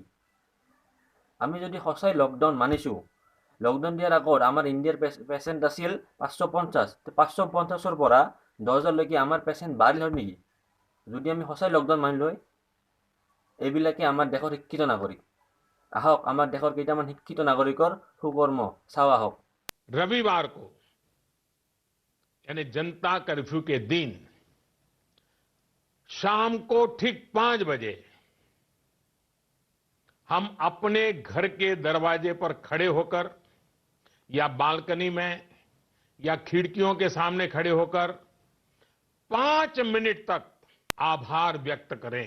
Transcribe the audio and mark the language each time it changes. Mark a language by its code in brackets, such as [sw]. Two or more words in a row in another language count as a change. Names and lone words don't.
[as] আমি যদি সঁচাই লকডাউন মানিছোঁ, লকডাউন দিয়াৰ আগত আমাৰ ইণ্ডিয়াৰ পেচেণ্ট আছিল 550, 550ৰ পৰা 10,000লৈকে আমাৰ পেচেণ্ট বাঢ়িল হয় নেকি? যদি আমি সঁচাই লকডাউন মানিলোঁ হয়, এইবিলাকে আমাৰ দেশৰ শিক্ষিত নাগৰিক। আহক আমাৰ দেশৰ কেইটামান শিক্ষিত নাগৰিকৰ সুকৰ্ম চাওঁ আহক। [hi] रविवार को यानी जनता कर्फ्यू के दिन शाम को ठीक 5 बजे हम अपने घर के दरवाजे पर खड़े होकर या बालकनी में या खिड़कियों के सामने खड़े होकर 5 मिनट तक आभार व्यक्त करें।